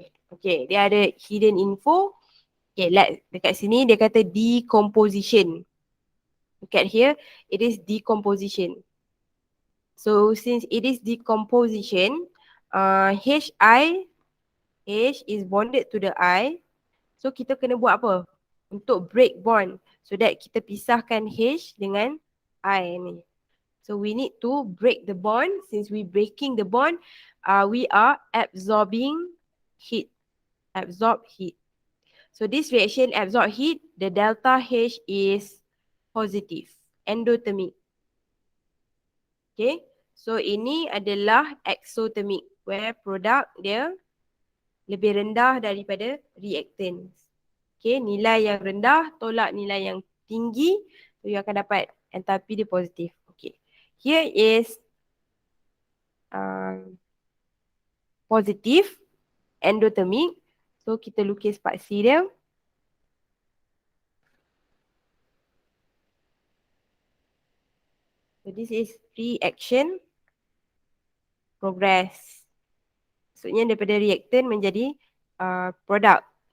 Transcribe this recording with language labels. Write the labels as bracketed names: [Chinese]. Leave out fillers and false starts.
[Malay] Okay, dia ada hidden info. Okay, dekat sini dia kata decomposition. [English] Look at here, it is decomposition. So since it is decomposition, H is bonded to the I. [Malay] So kita kena buat apa? Untuk break bond. So that kita pisahkan H dengan I ni. [English] So we need to break the bond. Since we breaking the bond, we are absorbing heat. Absorb heat. So this reaction absorb heat, the delta H is positive, endothermic. [Malay] Okay, so ini adalah exothermic, where product dia lebih rendah daripada reactants. Okay, nilai yang rendah tolak nilai yang tinggi, so you akan dapat enthalpy dia positif. [English] Okay, here is positif, endothermic. [Malay] So kita lukis part C dia. [English] So this is reaction progress. [Malay] Maksudnya daripada reactant menjadi product.